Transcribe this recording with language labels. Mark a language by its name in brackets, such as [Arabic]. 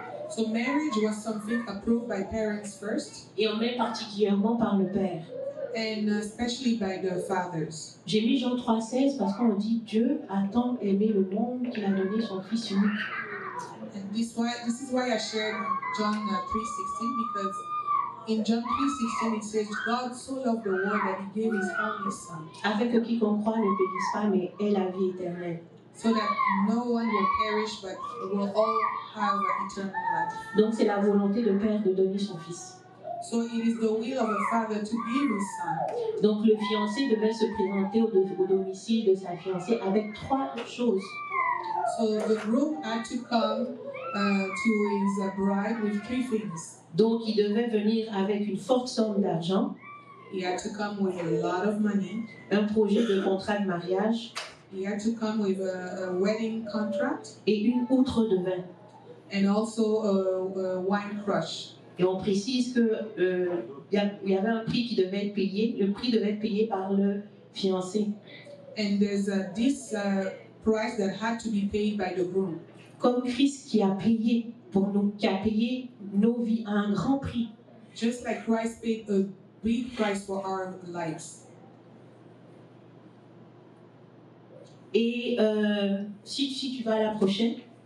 [English] So marriage was something approved by parents first. [French] Et on met particulièrement par le père. [English] And especially by the fathers. [French] J'ai mis Jean 3,16 parce qu'on dit Dieu a tant aimé le monde qu'il a donné son Fils unique. [English] And this is why I shared John 3:16, because in John 3:16 it says God so loved the world that he gave his only son. [French] Afin que quiconque croit ne périsse pas mais ait la vie éternelle. [English] so that no one will perish, but will all have eternal life. [French] Donc c'est la volonté de Père de donner son fils. [English] So it is the will of a father to give his son. [French] Donc le fiancé devait se présenter au domicile de sa fiancée avec 3 choses. [English] So the groom had to come to his bride with 3 things. [French] Donc il devait venir avec une forte somme d'argent, [English] He had to come with a lot of money. [French] un projet de contrat de mariage [English] He had to come with a wedding contract [French] et une outre de vin. [English] and also a wine crush. [French] Et on précise que il y avait un prix qui devait être payé. Le prix devait être payé par le fiancé. [English] And there's this price that had to be paid by the groom. [French] Comme Christ qui a payé pour nous, qui a payé nos vies à un grand prix. [English] Just like Christ paid a big price for our lives. [French] Et si tu vas à la prochaine.